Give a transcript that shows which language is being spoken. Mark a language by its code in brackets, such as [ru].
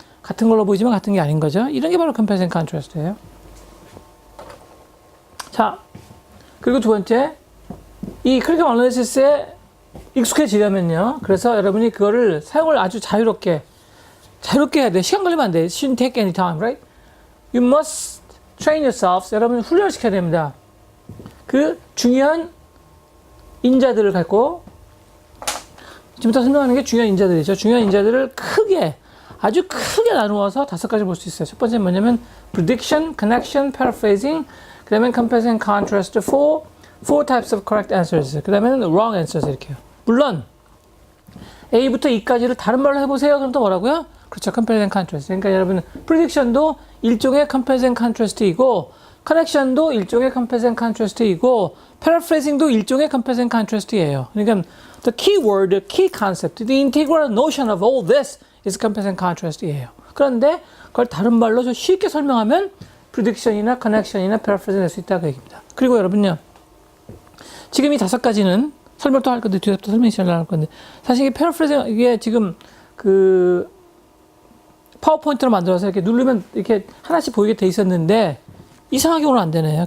[ko] 같은 걸로 보이지만 같은 게 아닌 거죠. 이런 게 바로 컴페어스 앤 컨트래스트예요. 자, 그리고 두 번째, 이 크리티컬 어널리시스에 익숙해지려면요. 그래서 여러분이 그거를 사용을 아주 자유롭게 해야 돼. 시간 걸리면 안 돼. [en] Shouldn't take any time, right? You must train yourselves. [ko] 여러분 훈련을 시켜야 됩니다. 그 중요한 인자들을 갖고 지금부터 설명하는 게 중요한 인자들이죠. 중요한 인자들을 아주 크게 나누어서 5가지 볼 수 있어요. 첫 번째는 뭐냐면 [en] prediction, connection, paraphrasing, 그 다음에 comparison and contrast, four types of correct answers, 그 다음에는 wrong answers 이렇게요. [ko] 물론 A부터 E까지를 다른 말로 해보세요. 그럼 또 뭐라고요? 그렇죠. [en] comparison and contrast. [ko] 그러니까 여러분 [en] prediction도 일종의 comparison and contrast이고 connection도 일종의 comparison and contrast이고 paraphrasing도 일종의 comparison and contrast이에요. 그러니까 the key word, the key concept, the integral notion of all this is comparison and contrast이에요. [ko] 그런데 그걸 다른 말로 좀 쉽게 설명하면 prediction이나 connection이나 paraphrasing 될 수 있다 그 얘기입니다. 그리고 여러분요. 지금 이 5가지는 설명 또 할 건데 뒤에 또 설명이 할 건데 사실 이게 paraphrasing 이게 지금 그 파워포인트로 만들어서 이렇게 누르면 이렇게 하나씩 보이게 돼 있었는데 이상하게 오늘 안 되네요.